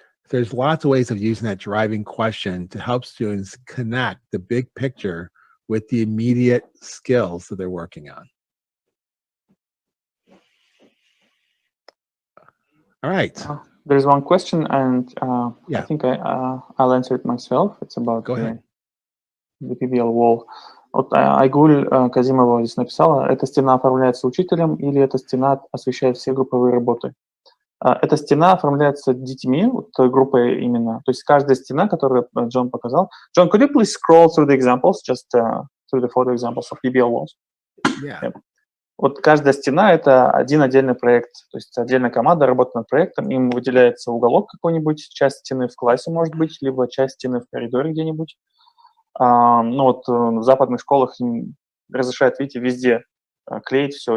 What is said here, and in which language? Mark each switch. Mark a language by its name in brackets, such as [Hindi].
[English] There's lots of ways of using that driving question to help students connect the big picture with the immediate skills that they're working on. All right. There's one question, and Yeah. I think I'll answer it myself. It's about Go ahead. The PBL wall. [Russian] Вот Айгуль Казимова здесь написала: эта стена оформляется учителем или эта стена освещает все групповые работы? Эта стена оформляется детьми, вот группой именно. То есть каждая стена, которую Джон показал. [English] John, could you please scroll through the examples, just through the photo examples of PBL walls? Yeah. [Russian] Вот каждая стена — это один отдельный проект. То есть отдельная команда работает над проектом, им выделяется уголок какой-нибудь, часть стены в классе, может быть, либо часть стены в коридоре где-нибудь. В западных школах им разрешают, видите, везде клеить все.